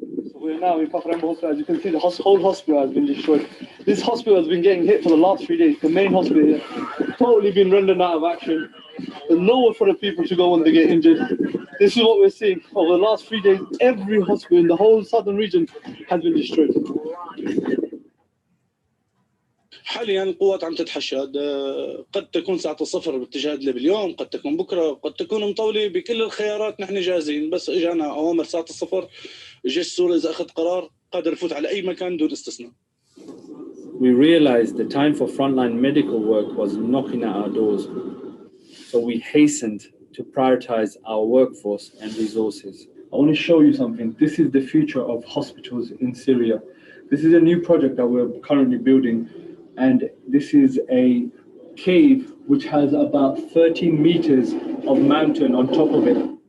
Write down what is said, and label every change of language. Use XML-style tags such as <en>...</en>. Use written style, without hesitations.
<en>So we're now in Kafr Umbul Hospital. As you can see, the whole hospital has been destroyed. This hospital has been getting hit for the last 3 days. The main hospital here, totally been rendered out of action. There's nowhere for the people to go when they get injured. This is what we're seeing. Over the last 3 days, every hospital in the whole southern region has been destroyed.</en> <ar>حاليا القوات عم تتحشد، قد تكون ساعة الصفر باتجاه إدلب اليوم، قد تكون بكرة، قد تكون مطولة. بكل الخيارات نحن جاهزين، بس اجانا أوامر ساعة الصفر. الجيش السوري إذا أخذ قرار قادر يفوت على أي مكان دون استثناء.</ar> <en>We realized the time for frontline medical work was knocking at our doors, so we hastened to prioritize our workforce and resources. I want to show you something. This is the future of hospitals in Syria. This is a new project that we're currently building, and this is a cave which has about 13 meters of mountain on top of it.</en>